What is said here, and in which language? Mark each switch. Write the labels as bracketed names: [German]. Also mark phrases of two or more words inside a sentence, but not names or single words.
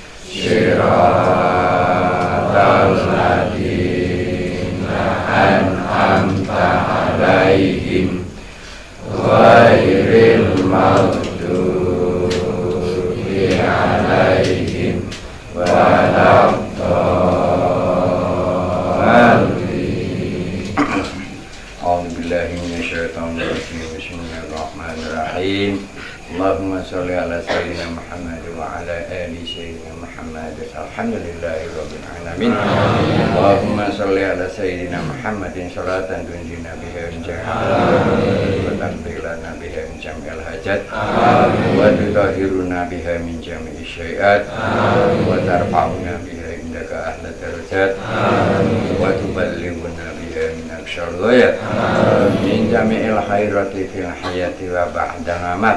[Arabic] صراط الذين أنعمت عليهم غير المغضوب عليهم ولا الضالين. أعوذ بالله من الشيطان الرجيم. بسم الله الرحمن الرحيم اللهم صل على سيدنا محمد وعلى آل سيدنا محمد. الحمد لله رب العالمين. اللهم صل على سيدنا محمد صلاة تنجينا بها من جميع وتقبلنا بها من جميع الحاجات وتطهرنا بها من جميع السيئات وترفعنا بها عندك أعلى الدرجات وتبلغنا بها من أقصى الغايات من جميع الخيرات في الحياة وبعد الممات.